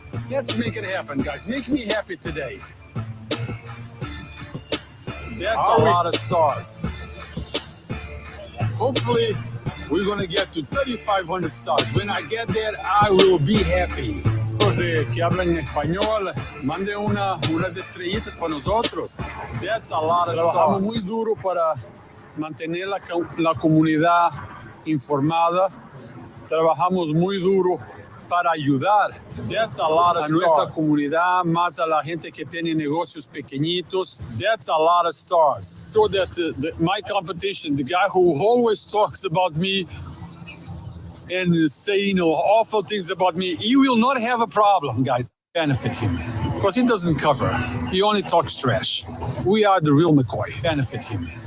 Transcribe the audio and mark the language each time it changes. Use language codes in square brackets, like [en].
[en] Let's make it happen, guys. Make me happy today. That's a lot of stars. Hopefully, we're going to get to 3,500 stars. When I get there, I will be happy. [es] Los que hablan en español, mande unas estrellitas para nosotros. [en] That's a lot of stars. [es] Trabajamos muy duro para mantener la comunidad informada. Trabajamos muy duro para ayudar [en] That's a lot of [es] a nuestra comunidad, más a la gente que tiene negocios pequeñitos. [en] That's a lot of stars. So that my competition, the guy who always talks about me and say, you know, awful things about me, he will not have a problem, guys. Benefit him. Because he doesn't cover. He only talks trash. We are the real McCoy. Benefit him.